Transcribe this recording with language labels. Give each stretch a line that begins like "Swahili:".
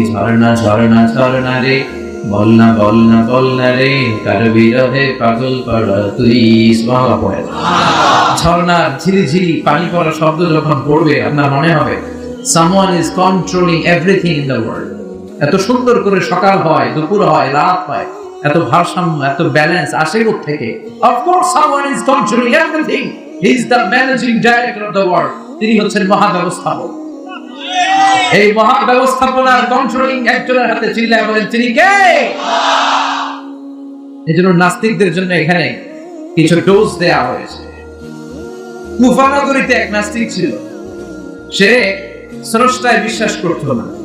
Bangla: ঝর্ণা ঝর্ণা ঝর্ণা রে, বলনা বলনা বলনা রে, কার বিরহে পাগল পড়া তুই। সুবহানাল্লাহ পড়ে। ঝর্ণার ঝিরিঝিরি পানি পড়া শব্দ যখন পড়বে আপনার মনে হবে
English: someone is controlling everything in the world.
Bangla: এত সুন্দর করে সকাল হয়, দুপুর হয়, রাত হয়, এত ভারসাম্য, এত ব্যালেন্স আসে কোথা থেকে?
English: Of course someone is controlling everything. He is the managing director of the world.
Bangla: তিনি হচ্ছেন মহাব্যবস্থাপক। এই মহাব্যবস্থাপনার কন্ট্রোলিং একজনের হাতে, চিল্লায় বলেন তিনি কে? এজন্য নাস্তিকদের জন্য এখানে কিছু ডোজ দেয়া হয়েছে। কুফা নগরীতে এক নাস্তিক ছিল, সে স্রষ্টায় বিশ্বাস করত না।